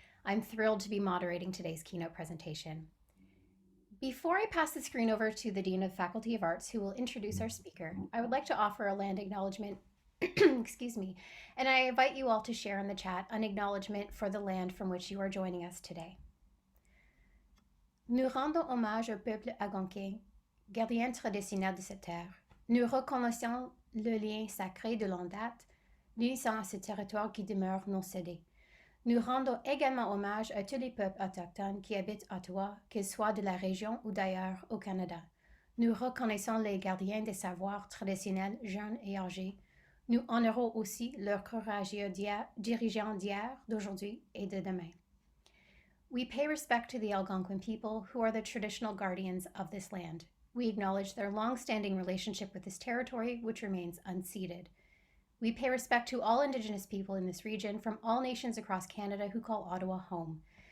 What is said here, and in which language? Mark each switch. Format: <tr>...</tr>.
<en>I'm thrilled to be moderating today's keynote presentation. Before I pass the screen over to the Dean of the Faculty of Arts, who will introduce our speaker, I would like to offer a land acknowledgement, excuse me, and I invite you all to share in the chat an acknowledgement for the land from which you are joining us today.</en> <fr>Nous rendons hommage au peuple algonquin, gardien traditionnel de cette terre. Nous reconnaissons le lien sacré de longue date, l'unissant à ce territoire qui demeure non cédé. Nous rendons également hommage à tous les peuples autochtones qui habitent Ottawa, qu'ils soient de la région ou d'ailleurs au Canada. Nous reconnaissons les gardiens des savoirs traditionnels, jeunes et âgés. Nous honorons aussi leurs courageux dirigeants d'hier, d'aujourd'hui et de demain.</fr> <en>We pay respect to the Algonquin people, who are the traditional guardians of this land. We acknowledge their long-standing relationship with this territory, which remains unceded. We pay respect to all Indigenous people in this region from all nations across Canada who call Ottawa home.</en>